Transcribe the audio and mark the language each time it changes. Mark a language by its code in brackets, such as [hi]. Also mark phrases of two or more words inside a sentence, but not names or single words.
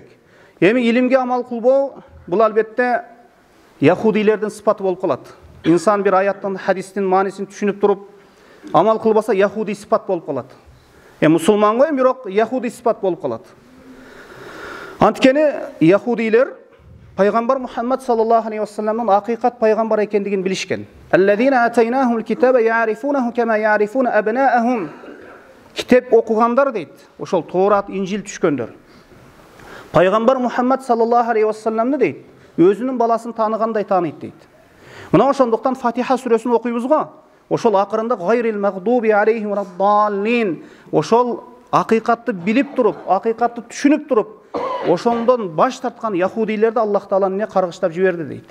[ky] Эми илимге амал кылбоо бул албетте яхудилердин сыпаты болуп калат. Инсан бир аяттын, хадистин маанисин түшүнүп туруп амал кылбаса, яхуди сыпат болуп калат. Мусулман ғой, бирок яхуди сыпат болуп калат. Анткени яхудилер пайгамбар Мухаммад [ar] صلى الله عليه وسلم [ky] акыйкат пайгамбар экендигин билишкен. [ar] الذين آتيناهم الكتاب يعرفونه كما يعرفون أبناءهم. [ky] Китеп окугандар дейт. Ошол Тоорат, Инжил түшкөндөр. Пайгамбар Мухаммад [ar] صلى الله عليه وسلم [ky] дейт, өзүнүн баласын тааныгандай тааныйт дейт. Мына ошондуктан Фатиха сүрөсүн окуйбуз го. Ошол акырында [ar] غير المغضوب عليهم ولا الضالين. [ky] Ошол акыйкатты билип туруп, акыйкатты түшүнүп туруп, ошондон баш тарткан яхудилерди Аллах Таала эмне каргыштап жиберди дейт.